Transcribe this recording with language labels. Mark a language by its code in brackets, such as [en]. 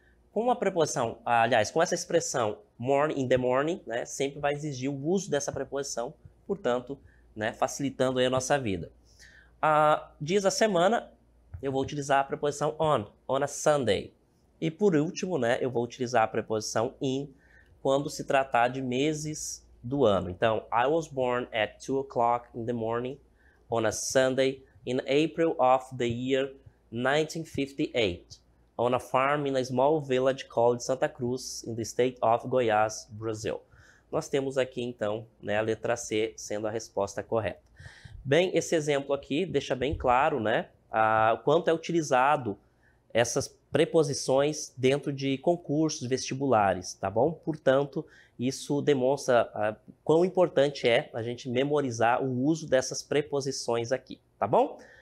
[pt] Com a preposição, aliás, com essa expressão morning, [en] in the morning, [pt] né, sempre vai exigir o uso dessa preposição, portanto, né, facilitando aí a nossa vida. Dias da semana, eu vou utilizar a preposição [en] on a Sunday. [pt] E por último, né, eu vou utilizar a preposição in quando se tratar de meses do ano. [en] Então, I was born at 2 o'clock in the morning on a Sunday in April of the year 1958. On a farm in a small village called Santa Cruz, in the state of Goiás, Brazil. [pt] Nós temos aqui, então, né, a letra C sendo a resposta correta. Bem, esse exemplo aqui deixa bem claro, né, o quanto é utilizado essas preposições dentro de concursos vestibulares, tá bom? Portanto, isso demonstra quão importante é a gente memorizar o uso dessas preposições aqui, tá bom?